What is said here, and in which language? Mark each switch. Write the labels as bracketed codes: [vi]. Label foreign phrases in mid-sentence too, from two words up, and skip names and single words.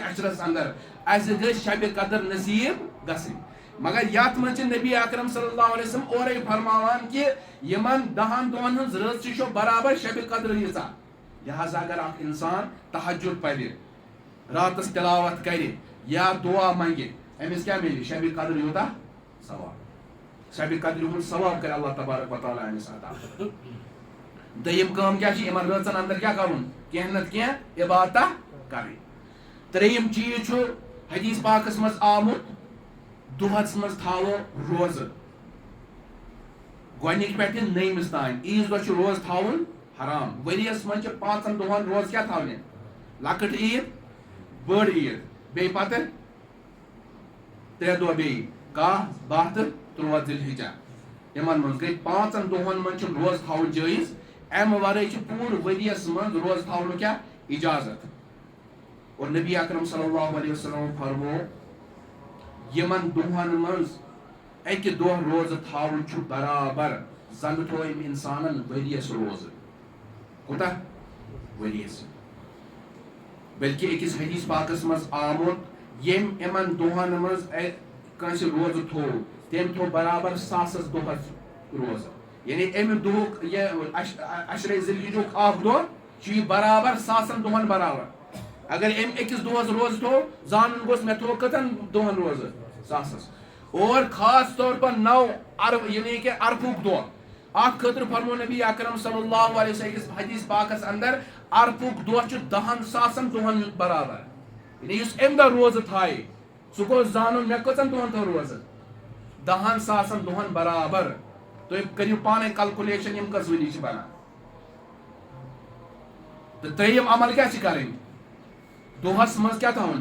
[ks] عشرس اندر اَسہِ گٔژھ شبِ قدر نصیٖب گژھٕنۍ مگر یتھ منٛز چھِ نبی اکرم [ar] صلی اللہ علیہ وسلم [ks] اورے فرماوان کہِ یِمن 10 دۄہن ہٕنٛز رٲژ چھِ برابر شبِ قدر ییٖژاہ لہٰذا اگر اکھ اِنسان تہجُد پرِ راتس تلاوت کرِ یا دعا منگہِ أمِس کیٛاہ مِلہِ شبِ قدر یوٗتاہ ثواب سب قدر ہند ثواب کر [ar] اللہ تبارک و تعالیٰ [ks] امس عطا. دیم کام کیا چھ یمن رٲژن اندر کیا کرُن کینٛہہ نتہٕ کینٛہہ عبادتہ کرٕنۍ. ترٛیٚیِم چیٖز چھُ حدیث پاکس منٛز آمُت دۄہس منٛز تھاوو روزٕ گۄڈنِکۍ پٮ۪ٹھٕ نٔیمِس تانۍ. عیٖذ دۄہ چھُ روزٕ تھاوُن حرام. ؤریَس منٛز چھِ 5 دۄہن روزٕ کیٛاہ تھاونہِ لۄکٕٹ عیٖد بٔڑ عیٖد بیٚیہِ پتہٕ 3 دۄہ بیٚیہِ 10 12 تہٕ 13 ذی الحجہ. یِمن منٛز گٔے 5 دۄہن منٛز چھُ روزٕ تھاوُن جٲیِز. امہِ ورٲے چھُ پوٗرٕ ؤریَس منٛز روزٕ تھاونُک کیٛاہ اِجازت. اور نبی اکرم [ar] صلی اللہ علیہ وسلم [ks] فرمو یمن دۄہن منٛز اکہِ دۄہ روزٕ تھاوُن چھُ برابر زن تھوو أمۍ انسانن ؤریَس روزٕ. کوٗتاہ ؤریَس. بلکہِ أکِس حدیث پاکس منٛز آمُت ییٚمۍ یِمن دۄہن منٛز کٲنٛسہِ روزٕ تھوو تٔمۍ تھوو برابر 1000 دۄہس روزٕ. یعنی امہِ دۄہُک یہِ عشرے ذی الحجُک اکھ دۄہ چھُ یہِ برابر 1000 دۄہن برابر. اگر أمۍ أکِس دۄہس روزٕ تھوو زانُن گوٚژھ مےٚ تھوو کٔژن دۄہن روزٕ 1000. [ur] اور خاص طور پر [ks] 9 یعنی کہ عرفُک دۄہ اتھ خٲطرٕ فرمو نبی اکرم [ar] صلی اللہ علیہ وسلم [ks] حدیث پاکس اندر عرفُک دۄہ چھُ 10,000 دۄہن برابر. یعنی یُس امہِ دۄہ روزٕ تھایہِ سُہ گوٚژھ زانُن مےٚ کٔژن دۄہن تھوو روزٕ 10,000 دۄہن برابر. تُہۍ کٔرِو پانے کلکولیشن یِم کٔژ ؤری چھِ بنان. تہٕ ترٛیٚیِم عمل کیٛاہ چھِ کرٕنۍ دۄہس منٛز کیٛاہ تھاوُن.